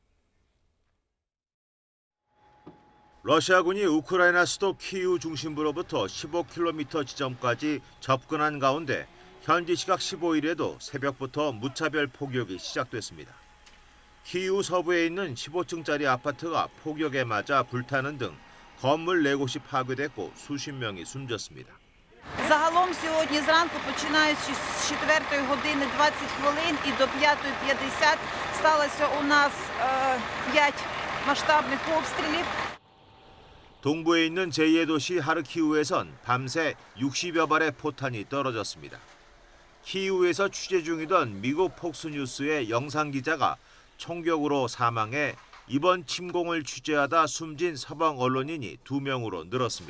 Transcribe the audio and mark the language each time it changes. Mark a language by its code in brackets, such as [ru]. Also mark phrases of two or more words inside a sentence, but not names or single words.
[ko] 러시아군이 우크라이나 수도 키이우 중심부로부터 15km 지점까지 접근한 가운데 현지 시각 15일에도 새벽부터 무차별 폭격이 시작됐습니다. 키이우 서부에 있는 15층짜리 아파트가 폭격에 맞아 불타는 등 건물 4곳이 파괴됐고 수십 명이 숨졌습니다. [uk] Загалом сьогодні зранку, починаючи з 4 години 20 хвилин і до 5:50 сталося у нас 5 масштабних обстрілів. [ko] 동부에 있는 제2의 도시 하르키우에선 밤새 60여 발의 포탄이 떨어졌습니다. 키이우에서 취재 중이던 미국 폭스뉴스의 영상기자가 총격으로 사망해 이번 침공을 취재하다 숨진 서방 언론인이 2명으로 늘었습니다.